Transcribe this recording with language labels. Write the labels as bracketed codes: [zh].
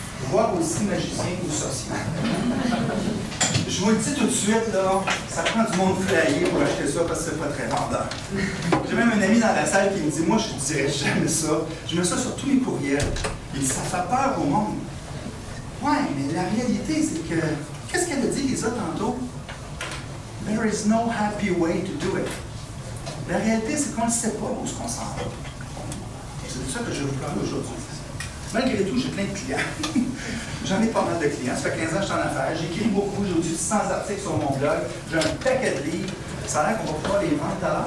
[fr] Voire aussi magicien ou sorcier. Je vous le dis tout de suite, là, ça prend du monde flyé pour acheter ça parce que c'est pas très vendeur. J'ai même un ami dans la salle qui me dit, moi, je ne dirais jamais ça. Je mets ça sur tous mes courriels. Il dit, ça fait peur au monde. Ouais, mais la réalité, c'est que, qu'est-ce qu'elle a dit, Lisa, tantôt? [en] There is no happy way to do it. [fr] La réalité, c'est qu'on ne sait pas où on s'en va. C'est de ça que je vais vous parler aujourd'hui. Malgré tout, j'ai plein de clients. J'en ai pas mal de clients. Ça fait 15 ans que je suis en affaires. J'écris beaucoup. J'ai au-dessus de 100 articles sur mon blog. J'ai un paquet de livres. Ça a l'air qu'on va pouvoir les vendre tout à l'heure.